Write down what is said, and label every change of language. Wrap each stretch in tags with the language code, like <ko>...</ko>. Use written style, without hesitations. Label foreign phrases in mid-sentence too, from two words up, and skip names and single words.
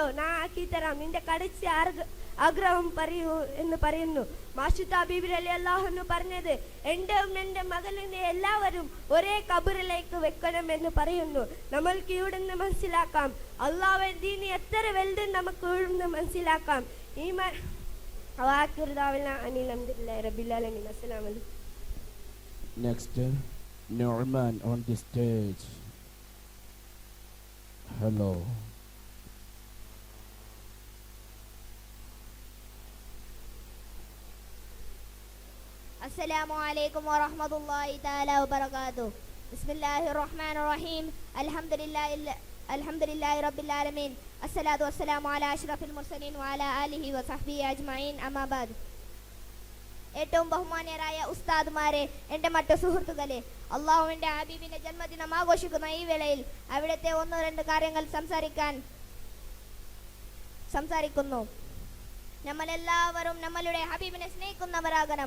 <ml>ഞാൻ ആക്കി തരാം, നിന്റെ കടിച്ച ആഗ്രഹം പറയൂ എന്ന് പറയുന്നു. മാഷിദ ബീബി</ml> <ar>رضي الله عنه</ar> <ml>പറഞ്ഞത്, എൻ്റെ മകലിനെ എല്ലാവരും ഒരേ കബറിലേക്ക് വെക്കണം എന്ന് പറയുന്നു. നമ്മൾക്ക് ഇവിടുന്ന് മനസ്സിലാക്കാം അള്ളാഹുവിന്റെ ദീൻ എത്ര വലുത് നമുക്ക് ഇവിടുന്ന് മനസ്സിലാക്കാം. ഈ</ml> <en>Next, Nu'man on the stage. Hello.</en> <ar>السلام عليكم ورحمة الله تعالى وبركاته. بسم الله الرحمن الرحيم. الحمد لله رب العالمين. الصلاة والسلام على أشرف المرسلين وعلى آله وصحبه أجمعين. أما بعد.</ar> <ml>ഏറ്റവും ബഹുമാന്യരായ ഉസ്താദുമാരെ, എൻ്റെ മറ്റു സുഹൃത്തുക്കളെ, അള്ളാഹുവിൻ്റെ ഹബീബിന്റെ ജന്മദിനം ആഘോഷിക്കുന്ന ഈ വേളയിൽ അവിടുത്തെ 1-2 കാര്യങ്ങൾ സംസാരിക്കുന്നു. നമ്മളെല്ലാവരും നമ്മളുടെ ഹബീബിനെ സ്നേഹിക്കുന്നവരാകണം.</ml>